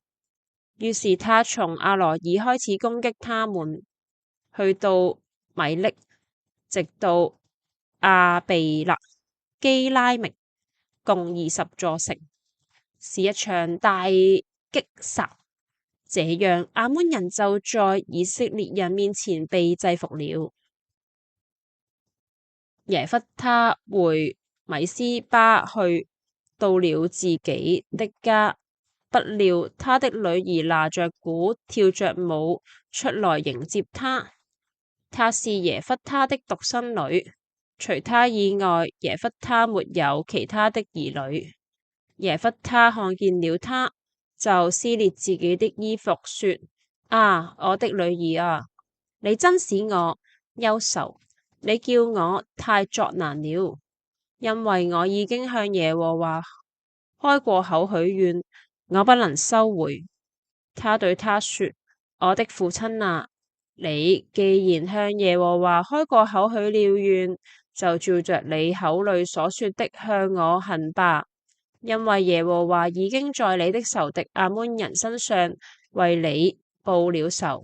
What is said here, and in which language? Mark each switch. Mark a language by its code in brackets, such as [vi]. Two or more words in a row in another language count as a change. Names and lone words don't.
[zh] 於是他從阿羅爾開始攻擊他們，去到米力，直到亞備勒基拉明，共20座城，是一場大擊殺。這樣亞捫人就在以色列人面前被制服了。耶弗他回米斯巴去，到了自己的家，不料他的女兒拿着鼓跳着舞出來迎接他。她是耶弗他的獨生女，除她以外，耶弗他沒有其他的兒女。耶弗他看見了她，就撕裂自己的衣服，說：啊，我的女兒啊，你真使我憂愁。你叫我太作難了，因為我已經向耶和華開過口許願，我不能收回。他對他說：我的父親啊，你既然向耶和華開過口許了願，就照着你口裏所說的向我行吧，因為耶和華已經在你的仇敵亞捫人身上為你報了仇。